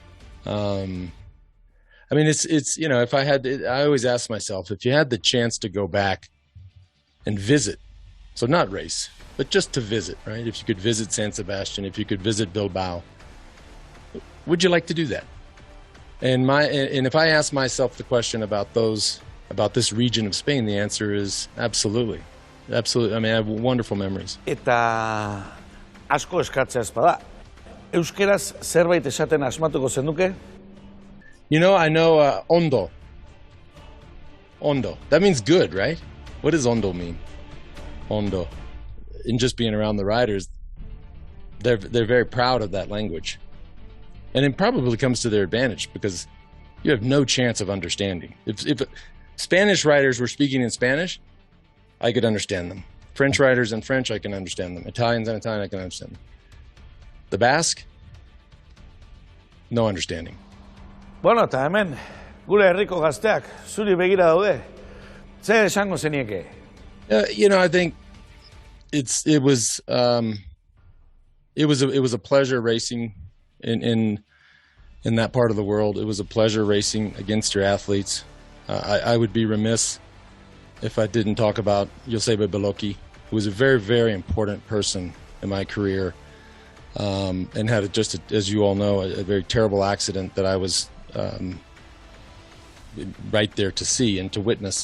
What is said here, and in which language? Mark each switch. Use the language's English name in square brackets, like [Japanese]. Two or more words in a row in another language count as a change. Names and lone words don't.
[English] It's if I always ask myself, if you had the chance to go back and visit, so not race, but just to visit, right? If you could visit San Sebastian, if you could visit Bilbao, would you like to do that? And if I ask myself the question about this region of Spain, the answer is absolutely. Absolutely. I have wonderful memories. [Basque] Eta asko eskatzea espada. Euskeraz zerbait esaten asmatuko zenuke? [English] I know ondo. Ondo. That means good, right? What does ondo mean? Ondo. And just being around the riders, they're very proud of that language. And it probably comes to their advantage because you have no chance of understanding. If Spanish riders were speaking in Spanish, I could understand them. French riders in French, I can understand them. Italians in Italian, I can understand them. The Basque, no understanding. [Basque] Bueno, eta hemen, gure herriko gazteak, zuri begira daude. Zer esango zenieke? [English] I think it was a pleasure racing in that part of the world. It was a pleasure racing against your athletes. I would be remiss if I didn't talk about Joseba Beloki, who was a very, very important person in my career, and had as you all know, a very terrible accident that I was right there to see and to witness.